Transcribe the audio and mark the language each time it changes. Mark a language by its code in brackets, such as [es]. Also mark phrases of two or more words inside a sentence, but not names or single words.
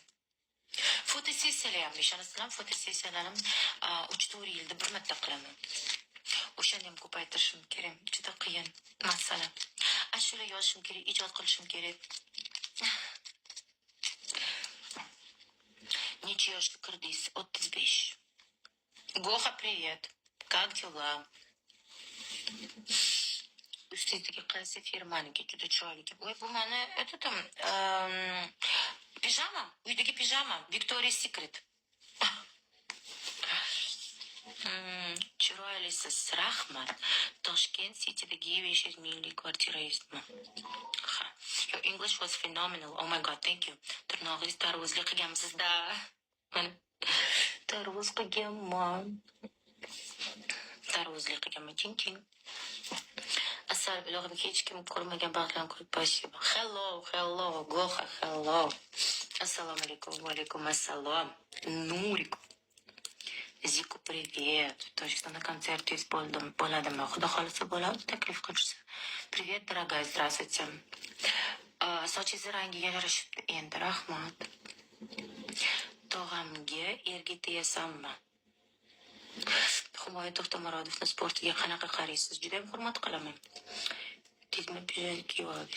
[uz] Fotosessiyalar ham ishonasizlarmi? Fotosessiyalarni 3-4 yilda bir marta qilaman. O'shani ham ko'paytirishim kerak. Juda qiyin masala. Ashula yozishim kerak, ijod qilishim kerak. Necha yoshga kirdingiz? 35. [ru] Гоха, привет. Как дела? [uz] Üstündeki qaysi firmaniki juda chiroyli. Voy, bu meni [ru] это там [uz] pijamam, uydagi pijamam, Victoria's Secret. Chiroylisiz, rahmat. Toshkent City'dagi 500 minglik kvartirangizmi? Ha. [en] Your English was phenomenal. Oh my god, thank you. [uz] Tirnog'ingiz tarvuzli qilganmisiz-da? Tarvuz qilganman. Tarvuzli qilganman. Ching-ching. Asal ilog'ini hech kim ko'rmagan baxtlarni ko'rib spasibo. [en] Hello, Goha, hello. [uz] Assalomu alaykum, va alaykum assalom. Nurik. Ziku, [ru] привет. Точно на концерте bo'ladimi? [uz] Xudo xolisa bo'ladi, taklif qilishsa. [ru] Привет, дорогая, здравствуйте. [uz] Sochingiz rangiga yarashibdi endi, rahmat. Tog'amga erga tegasanmi? Humoyat To'xtamarodovni sportiga qanaqa qaraysiz? Juda ham hurmat qilaman. Tezmi pijama kiyib olasiz?